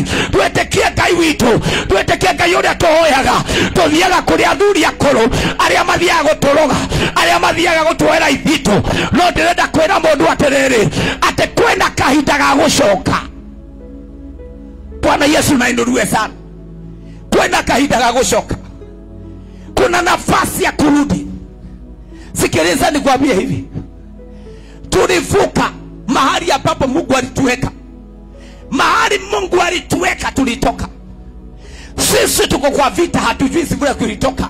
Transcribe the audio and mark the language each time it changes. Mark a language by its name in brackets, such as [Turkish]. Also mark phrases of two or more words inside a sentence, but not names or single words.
[Kikuyu] Twitikie Ngai witu, twitikie Ngai uria tuhoyaga, tuthiaga kuri athuri akuru aria mathiaga guturoga, aria mathiaga gutwera ithitu. No ndirenda kwira mundu atiriri ati kwina kahinda ga gucoka. [Swahili] Bwana Yesu na inuruwe sana. [Kikuyu] Kwenda kahinda ga gucoka. [Swahili] Kuna nafasi ya kurudi. Sikiliza nikwambie hivi. Tulivuka mahali ambapo Mungu alituweka. Mahali Mungu alituweka tulitoka. Sisi tuko kwa vita, hatujui sikule kulitoka.